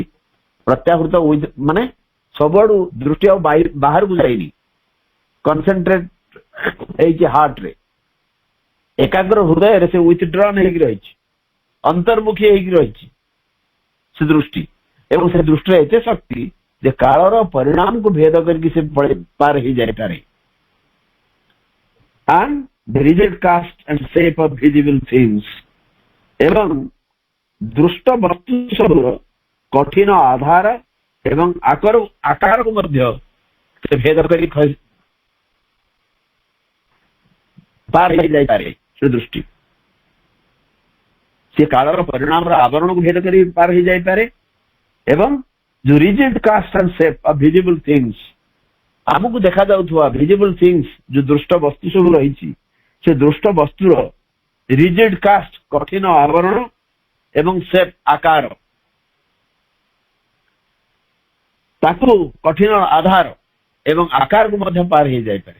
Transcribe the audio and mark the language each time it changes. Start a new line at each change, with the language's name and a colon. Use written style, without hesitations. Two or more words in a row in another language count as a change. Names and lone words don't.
Odia: ପ୍ରତ୍ୟାହୃତ ମାନେ ସବୁଆଡୁ ଦୃଷ୍ଟି ଆଉ ବାହାରକୁ ଯାଇନି, କନସେନ୍ଟ୍ରେଟ ହେଇଛି ହାର୍ଟରେ। ଏକାଗ୍ର ହୃଦୟରେ ସେ ୱିଥଡ୍ରନ୍ ହେଇକି ରହିଛି, ଅନ୍ତର୍ମୁଖୀ ହେଇକି ରହିଛି ସେ ଦୃଷ୍ଟି ଏବଂ ସେ ଦୃଷ୍ଟିର ଏତେ ଶକ୍ତି ଯେ କାଳର ପରିଣାମକୁ ଭେଦ କରିକି ସେ ପାର ହେଇଯାଇପାରେ।
English: and the rigid cast and shape of visible things,
Odia: ଏବଂ ଦୃଷ୍ଟ ବସ୍ତୁ ସବୁର କଠିନ ଆଧାର ଏବଂ ଆକାରକୁ ମଧ୍ୟ ସେ ଭେଦ କରି ପାର ହେଇଯାଇପାରେ। ସେ ଦୃଷ୍ଟି ସେ କାଳର ପରିଣାମର ଆବରଣକୁ ଭେଦ କରି ପାର ହେଇଯାଇପାରେ ଏବଂ ଯୋଉ
English: rigid cast and shape of visible things,
Odia: ଆମକୁ ଦେଖାଯାଉଥିବା
English: visible things,
Odia: ଯୋଉ ଦୃଷ୍ଟ ବସ୍ତୁ ସବୁ ରହିଛି, ସେ ଦୃଷ୍ଟ ବସ୍ତୁର
English: rigid cast,
Odia: କଠିନ ଆବରଣ ଏବଂ ସେପ୍, ଆକାର, ତାକୁ କଠିନ ଆଧାର ଏବଂ ଆକାରକୁ ମଧ୍ୟ ପାର ହେଇଯାଇପାରେ।